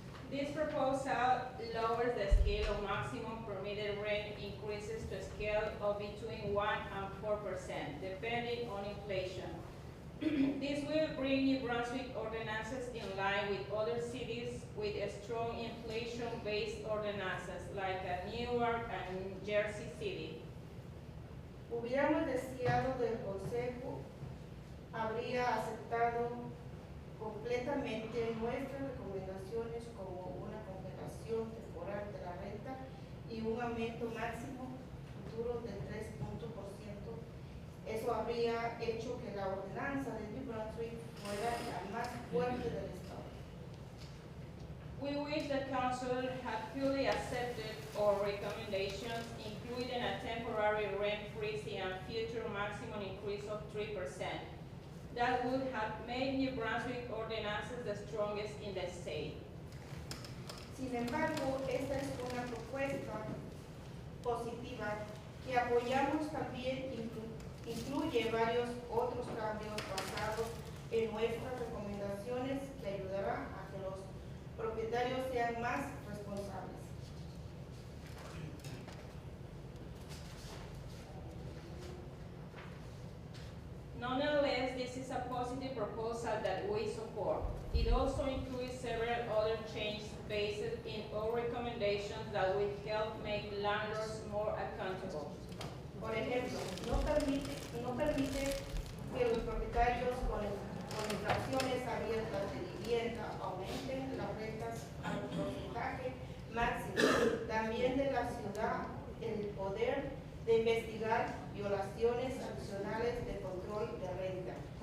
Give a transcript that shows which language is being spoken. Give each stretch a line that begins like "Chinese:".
English: This proposal lowers the scale of maximum permitted rent increases to a scale of between 1 and 4%, depending on inflation. This will bring New Brunswick ordinances in line with other cities with a strong inflation-based ordinances like Newark and Jersey City.
Spanish: Hubiéramos deseado del Consejo habría aceptado completamente nuestras recomendaciones como una congelación temporal de la renta y un aumento máximo futuro del 3%. Eso habría hecho que la ordenanza de New Brunswick fuera la más fuerte del Estado.
English: We wish the Council had fully accepted our recommendations, including a temporary rent freeze and future maximum increase of 3%. That would have made New Brunswick ordinances the strongest in the state.
Spanish: Sin embargo, esta es una propuesta positiva que apoyamos también incluye varios otros cambios basados en nuestras recomendaciones que ayudará a que los propietarios sean más responsables.
English: Nonetheless, this is a positive proposal that we support. It also includes several other changes based in our recommendations that will help make landlords more accountable.
Spanish: Por ejemplo, no permite que los propietarios con infracciones abiertas de vivienda aumenten las rentas al porcentaje máximo. También de la ciudad el poder de investigar violaciones adicionales de control de renta.